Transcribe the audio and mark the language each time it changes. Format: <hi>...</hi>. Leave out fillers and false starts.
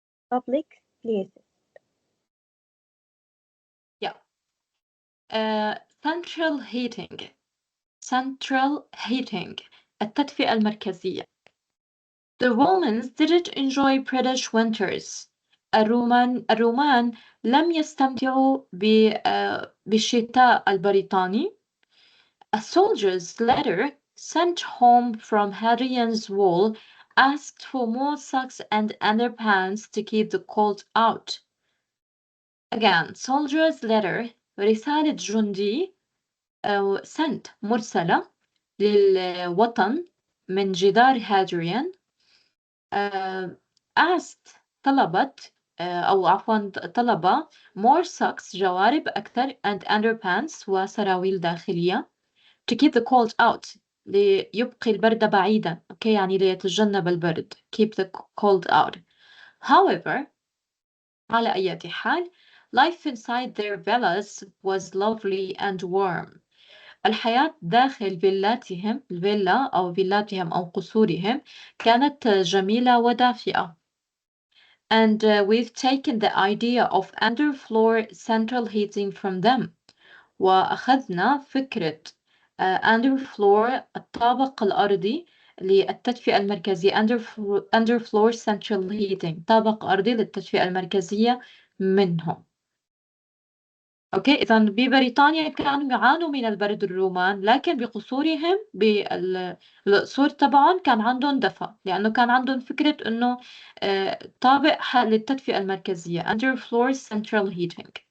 <en>Public places. Yeah. Central heating. Central heating.</en> <ar>التدفئة المركزية.</ar> <en>The Romans didn't enjoy British winters.</en> <ar>الرومان لم يستمتعوا بالشتاء البريطاني.</ar> <en>A soldier's letter sent home from Hadrian's Wall asked for more socks and underpants to keep the cold out. Again, soldier's letter</en> <ar>رسالة جندي</ar> <en>sent</en> <ar>مرسلة للوطن من جدار هادريان</ar> <en>asked</en> <ar>طلبت أو عفوا طلب</ar> <en>more socks</en> <ar>جوارب أكثر</ar> <en>and underpants</en> <ar>وسراويل داخلية</ar> <en>to keep the cold out</en> <ar>ليبقي البرد بعيدا okay يعني ليتجنب البرد</ar> <en>keep the cold out. However</en> <ar>على أي حال</ar> <en>life inside their villas was lovely and warm.</en> <ar>الحياة داخل فيلاتهم الفيلا أو فيلاتهم أو قصورهم كانت جميلة ودافئة.</ar> <en>And we've taken the idea of underfloor central heating from them.</en> <ar>وأخذنا فكرة underfloor الطابق الأرضي للتدفئة المركزية</ar> <en>underfloor central heating</en> <ar>طابق أرضي للتدفئة المركزية منهم. اوكي اذا ببريطانيا كانوا يعانوا من البرد الرومان لكن بقصورهم بالقصور تبعهم كان عندهم دفء لانه كان عندهم فكره انه طابق للتدفئه المركزيه</ar> <en>underfloor central heating.</en>